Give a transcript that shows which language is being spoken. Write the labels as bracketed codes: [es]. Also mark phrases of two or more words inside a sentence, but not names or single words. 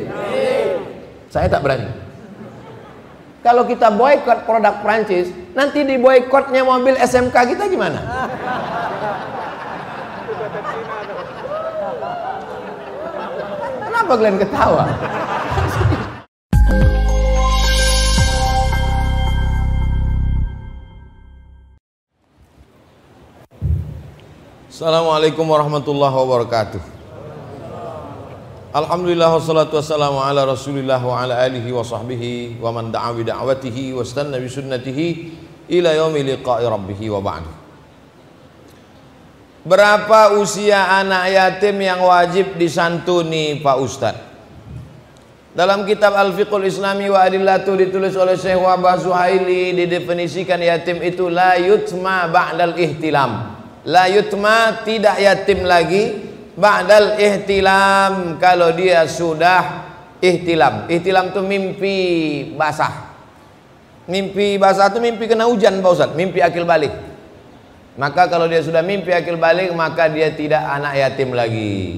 [id] Saya tak berani. Kalau kita boikot produk Prancis, nanti di boikotnya mobil SMK kita gimana? Kenapa kalian ketawa? [ar] السلام عليكم ورحمة الله وبركاته. الحمد لله والصلاة والسلام على رسول الله وعلى آله وصحبه ومن دعا بدعوته واستن بسنته إلى يوم لقاء ربه وبعد. [id] Berapa usia anak yatim yang wajib disantuni Pak Ustadz? Dalam kitab Al-Fiqhul Islami wa Adillatu ditulis oleh Syekh Wahbah Zuhaili, didefinisikan yatim itu [ar] لا يتم بعد الاحتلام. لا يتم, [id] tidak yatim lagi, [ar] بعد الاحتلام, [id] kalau dia sudah ihtilam. Ihtilam itu mimpi basah. Mimpi basah itu mimpi kena hujan Pak Ustadz, mimpi akil balik. Maka kalau dia sudah mimpi akil balik, maka dia tidak anak yatim lagi.